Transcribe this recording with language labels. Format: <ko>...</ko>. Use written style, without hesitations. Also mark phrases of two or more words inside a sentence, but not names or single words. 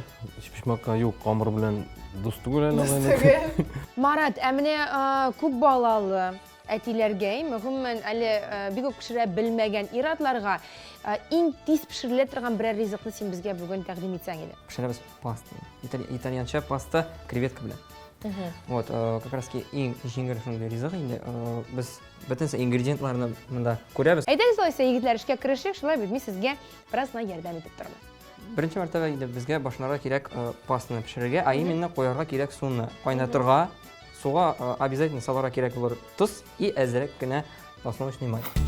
<tt>Ичпишмакка юк, камыр белән дус түгел әле. Марат, әміне күп балалы әтиләргә, мөһиммен әле бик үк пешерә белмәгән иратларга иң тиз пешерелә торган берәр ризыкны син безгә бүген тәкъдим итсәң иде. Пешерәбез паста. Итальянча паста креветка белән.</tt> <ru>Вот, как раз</ru> <tt>иң җиңел шундый ризык инде. Без бөтен ингредиентларны монда күрәбез. Әйдәгез алайса, егетләр, эшкә керешик, шулай бит мин сезгә бераз ярдәм итеп торам. Беренче мәртәбә инде безгә башларга кирәк пастаны пешерергә,</tt> <ru>а именно</ru> <tt>куярга кирәк суны. Кайнатырга, суга обязательно салырга кирәк булыр тоз и әзрәк кенә подсолнечный май.</tt>